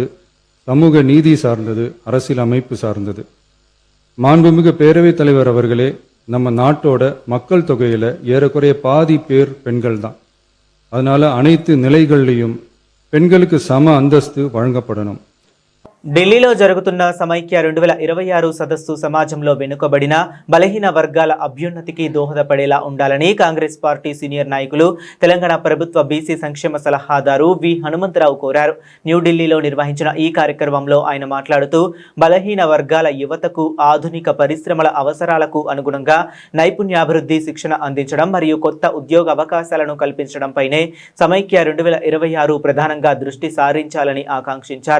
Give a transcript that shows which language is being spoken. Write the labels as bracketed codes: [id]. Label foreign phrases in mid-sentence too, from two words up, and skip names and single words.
[ta] சமூக நீதி சார்ந்தது, அரசியல் அமைப்பு சார்ந்தது. மாண்புமிகு பேரவைத் தலைவர் அவர்களே, நம்ம நாட்டோட மக்கள் தொகையில ஏறக்குறைய பாதி பேர் பெண்கள் தான். அதனால அனைத்து நிலைகளிலும் பெண்களுக்கு சம அந்தஸ்து வழங்கப்படணும். [te] ఢిల్లీలో జరుగుతున్న సమైక్య 2026 సదస్సు సమాజంలో వెనుకబడిన బలహీన వర్గాల అభ్యున్నతికి దోహదపడేలా ఉండాలని కాంగ్రెస్ పార్టీ సీనియర్ నాయకులు తెలంగాణ ప్రభుత్వ బీసీ సంక్షేమ సలహాదారు వి హనుమంతరావు కోరారు. న్యూఢిల్లీలో నిర్వహించిన ఈ కార్యక్రమంలో ఆయన మాట్లాడుతూ బలహీన వర్గాల యువతకు ఆధునిక పరిశ్రమల అవసరాలకు అనుగుణంగా నైపుణ్యాభివృద్ధి శిక్షణ అందించడం మరియు కొత్త ఉద్యోగ అవకాశాలను కల్పించడంపైనే సమైక్య 2026 ప్రధానంగా దృష్టి సారించాలని ఆకాంక్షించారు.